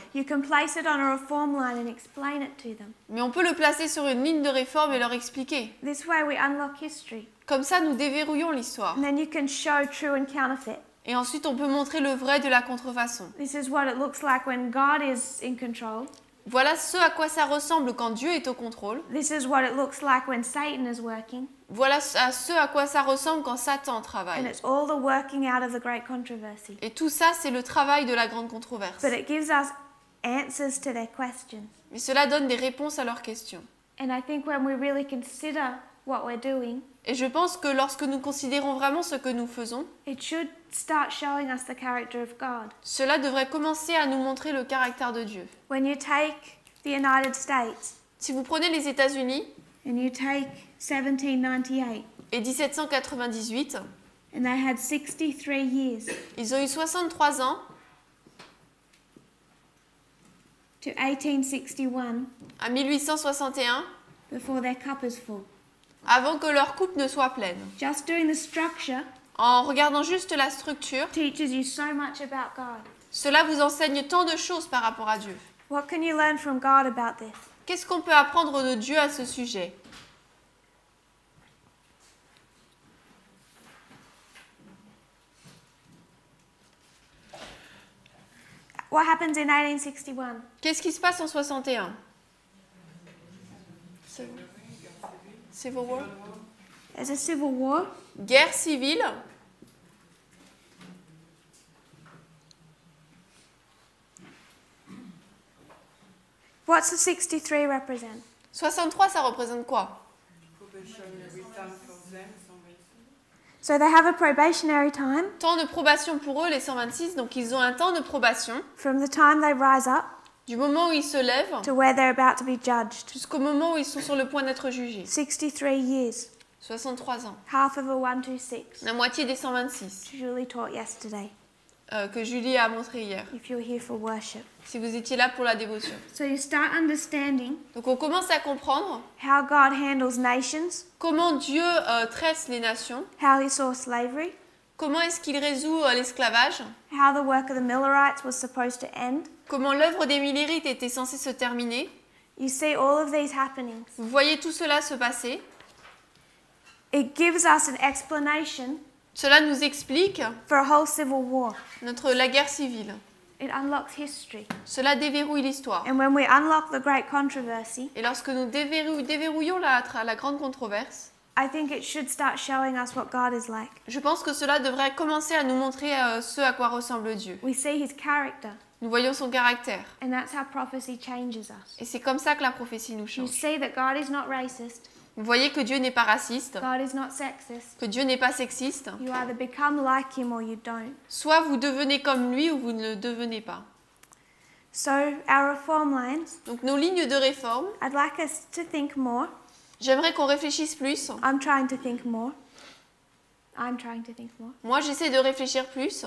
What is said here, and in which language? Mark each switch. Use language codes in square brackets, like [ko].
[en] You can place it on a reform line and explain it to them. [fr] mais on peut le placer sur une ligne de réforme et leur expliquer. [en] This way we unlock history. [fr] Comme ça, nous déverrouillons l'histoire. [en] And then you can show true and counterfeit. [fr] Et ensuite, on peut montrer le vrai de la contrefaçon. [en] This is what it looks like when God is in control. [fr] Voilà ce à quoi ça ressemble quand Dieu est au contrôle. [en] This is what it looks like when Satan is working. [fr] Voilà ce à quoi ça ressemble quand Satan [en] And [fr] travaille. [en] it's all the working out of the great controversy. [fr] Et tout ça, c'est le travail de la grande controverse. [en] But it gives us answers to their questions. [fr] Mais cela donne des réponses à leurs questions. [en] And I think when we really consider what we're doing, [fr] Et je pense que lorsque nous considérons vraiment ce que nous faisons, [en] it should start showing us the character of God. [fr] cela devrait commencer à nous montrer le caractère de Dieu. [en] When you take the United States [fr] Si vous prenez les États-Unis [en] and you take 1798, [fr] et 1798, [en] and they had 63 years [fr] ils ont eu 63 ans [en] to 1861 [fr] à 1861 [en] before their cup is full. [fr] avant que leur coupe ne soit pleine. [en] Just doing the structure [fr] En regardant juste la structure, [en] teaches you so much about God. [fr] cela vous enseigne tant de choses par rapport à Dieu. [en] What can you learn from God about this? [fr] Qu'est-ce qu'on peut apprendre de Dieu à ce sujet? [en] What happens in 1861? [fr] Qu'est-ce qui se passe en 61? [en] Civil War? There's a civil war. [fr] Guerre civile. [en] What's the 63 represent? [fr] 63, ça représente quoi? [en] So they have a probationary time [fr] Temps de probation pour eux, les 126. Donc ils ont un temps de probation [en] from the time they rise up [fr] du moment où ils se lèvent [en] to where they're about to be judged. [fr] jusqu'au moment où ils sont sur le point d'être jugés. [en] 63 years, [fr] 63 ans. [en] half of a 126. [fr] La moitié des 126 [en] Julie taught yesterday, [fr] que Julie a montré hier. [en] if you're here for worship. [fr] Si vous étiez là pour la dévotion. [en] So you start understanding [fr] Donc on commence à comprendre [en] how God handles nations, [fr] comment Dieu traite les nations, [en] how he saw slavery, [fr] comment est-ce qu'il résout l'esclavage, [en] how the work of the Millerites was supposed to end. [fr] comment l'œuvre des Millérites était censée se terminer. [en] You see all of these happenings. [fr] Vous voyez tout cela se passer. [en] It gives us an explanation [fr] Cela nous explique [en] for a whole civil war. [fr] la guerre civile. [en] It unlocks history. [fr] Cela déverrouille l'histoire. [en] And when we unlock the great controversy, [fr] Et lorsque nous déverrouillons la grande controverse, [en] I think it should start showing us what God is like. [fr] je pense que cela devrait commencer à nous montrer ce à quoi ressemble Dieu. [en] We see his character, [fr] Nous voyons son caractère. [en] and that's how prophecy changes us. [fr] Et c'est comme ça que la prophétie nous [en] You [fr] change. [en] see that God is not racist, [fr] Vous voyez que Dieu n'est pas raciste, [en] God is not sexist. [fr] que Dieu n'est pas sexiste. [en] You either become like him or you don't. [fr] Soit vous devenez comme lui ou vous ne le devenez pas. [en] So, our reform lines, [fr] Donc nos lignes de réforme, [en] I'd like us to think more. [fr] j'aimerais qu'on réfléchisse plus. [en] I'm trying to think more. I'm trying to think more. [fr] Moi, j'essaie de réfléchir plus.